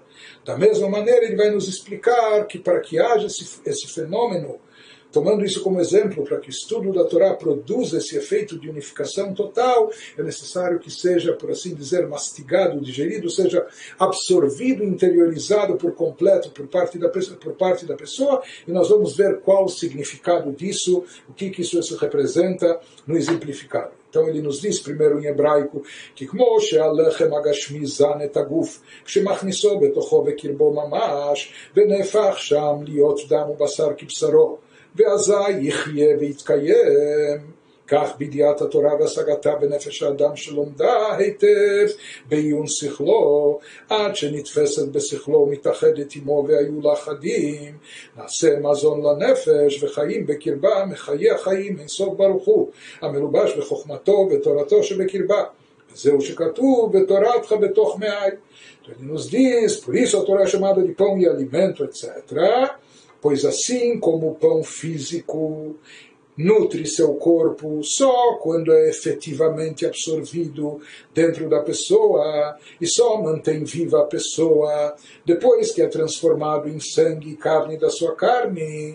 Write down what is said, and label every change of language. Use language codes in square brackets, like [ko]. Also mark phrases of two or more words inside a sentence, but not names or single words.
[pt] Da mesma maneira, ele vai nos explicar que para que haja esse fenômeno, tomando isso como exemplo, para que o estudo da Torá produza esse efeito de unificação total, é necessário que seja, por assim dizer, mastigado, digerido, seja absorvido, interiorizado por completo por parte da pessoa, e nós vamos ver qual o significado disso, o que isso representa no exemplificado. Então ele nos diz primeiro em hebraico que [he] כמו שהלחם הגשמי זן את הגוף כשמכניסו בתוכו בקרבו ממש ונהפך שם להיות דם ובשר כבשרו ואזי יחיה ויתקיים, כך בידיעת התורה והשגתה בנפש האדם שלומדה היטב בעיון שכלו, עד שנתפסת בשכלו ומתאחדת עמו והיו לה חדים, נעשה מזון לנפש וחיים בקרבה מחיי החיים אין סוף ברוך הוא, המלובש בחוכמתו ותורתו שבקרבה. זהו שכתוב ותורתך בתוך מעי. [pt] Ele nos diz, por isso a Torá é chamada de pão e alimento, etc., pois assim como o pão físico nutre seu corpo só quando é efetivamente absorvido dentro da pessoa e só mantém viva a pessoa depois que é transformado em sangue e carne da sua carne.